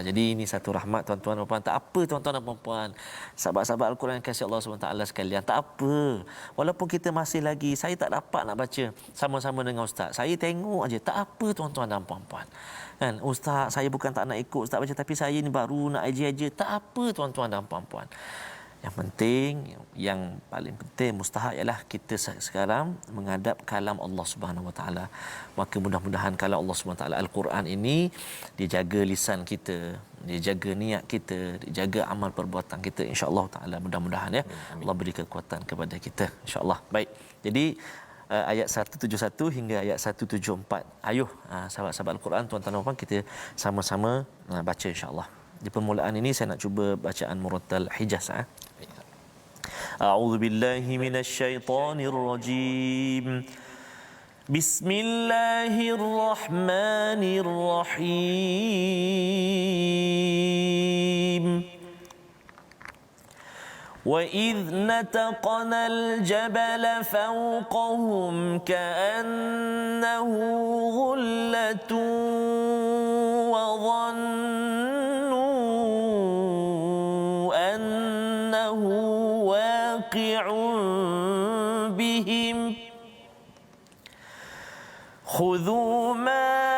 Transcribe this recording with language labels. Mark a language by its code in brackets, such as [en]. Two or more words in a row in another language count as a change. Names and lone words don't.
[ms] Jadi ini satu rahmat, tuan-tuan dan puan. Tak apa, tuan-tuan dan puan, sahabat-sahabat Al-Quran kasih Allah SWT sekalian, tak apa, walaupun kita masih lagi, saya tak dapat nak baca sama-sama dengan ustaz, saya tengok aja, tak apa tuan-tuan dan puan, kan. Ustaz, saya bukan tak nak ikut ustaz baca, tapi saya ni baru nak aja, tak apa tuan-tuan dan puan. Yang penting, yang paling penting, mustahak ialah kita sekarang menghadap kalam Allah [ar] سبحانه وتعالى. [ms] Maka mudah-mudahan kalam Allah [ar] سبحانه وتعالى [ms] Al-Quran ini dijaga lisan kita, dijaga niat kita, dijaga amal perbuatan kita, [ar] إن شاء الله تعالى. [ms] Mudah-mudahan, ya, Allah beri kekuatan kepada kita, insya-Allah. Baik. Jadi ayat 171 hingga ayat 174. Ayuh sahabat-sahabat Al-Quran, tuan-tuan dan puan, kita sama-sama baca insya-Allah. Di permulaan ini saya nak cuba bacaan murattal Hijaz. [ar] أعوذ بالله من الشيطان الرجيم. Bismillahirrahmanirrahim. وَإِذْ نَتَقْنَا الْجَبَلَ فَوْقَهُمْ كَأَنَّهُ ظُلَّةٌ وَظَنُّوا أَنَّهُ واقع بهم خذوا ما